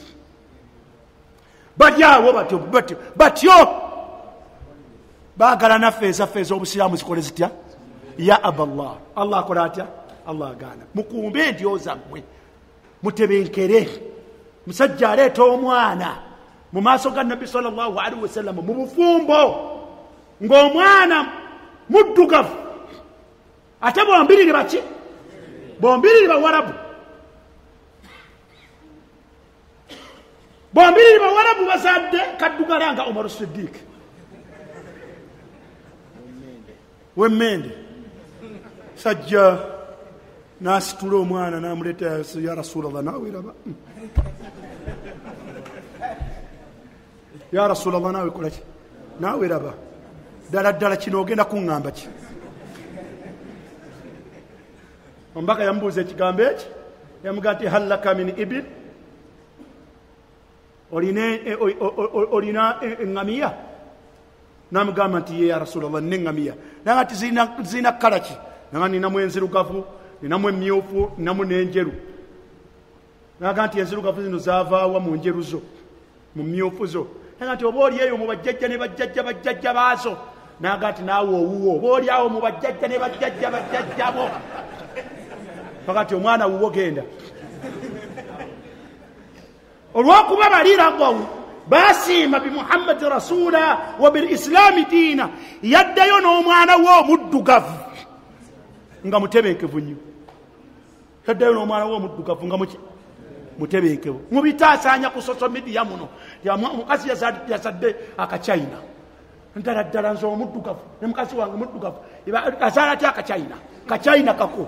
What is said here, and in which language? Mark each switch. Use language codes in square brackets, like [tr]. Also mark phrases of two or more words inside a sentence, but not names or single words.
[lg] Balyawo batyo baagala naffe ezaffe ez'obusiraamu zikole zitya? Ya aballah, Allah akola atya? Allah agaana. Mukumbe endyo zammwe, mutebenkere. Musajja aleeta omwana mu maaso ga Nabbi [ar] sallallahu alaihi wasallam [lg] mu bufumbo ng'omwana muddugavu, ate bombiriri baki? Bombiriri Bawarabu. Bombiriri Bawarabu bazadde kaddugala nga Umar Siddiq wemmende. Sajja n'asitula omwana n'amuleeta, [ar] ya Rasulallah, [lg] naawe raba, [ar] ya Rasulallah, [lg] naawe kola ki? Naawe raba ddala kino ogenda kuŋŋamba ki? Omubaka yamubuuza ekigambo eki, yamugaa nti [ar] hal laka min ibil, [lg] olina eŋŋamiya? N'amugamba nti ye [ar] ya Rasulallah, [lg] nina eŋŋamiya. Naga nti zirina kkala ki? Naga ninamu enzirugavu, ninamu emmyufu, ninamu n'enjeru. Naga nti enzirugavu zino zaavaawa mu njeru zo, mu mmyufu zo. Naga nti oba oli eyo mu bajjajja ne bajjajja baazo. Naga nti naawe owuwo oba oli awo mu bajjajja ne bajjajja bo. Pakati omwana wuwo genda. Olw'okuba baliragawo basiima [ar] bi Muhammad rasula wa bil islami diina, [lg] yaddayo n'omwana wo omuddugavu nga mutebenkevu nnyo. Yaddayo n'omwana wo omuddugavu nga mutebenkevu. Mubitaasaanya ku [en] social media [lg] muno, omukazi yazadde akachina, ddala nze omuddugavu ne mukazi wange muddugavu, azaala atya akachina kako.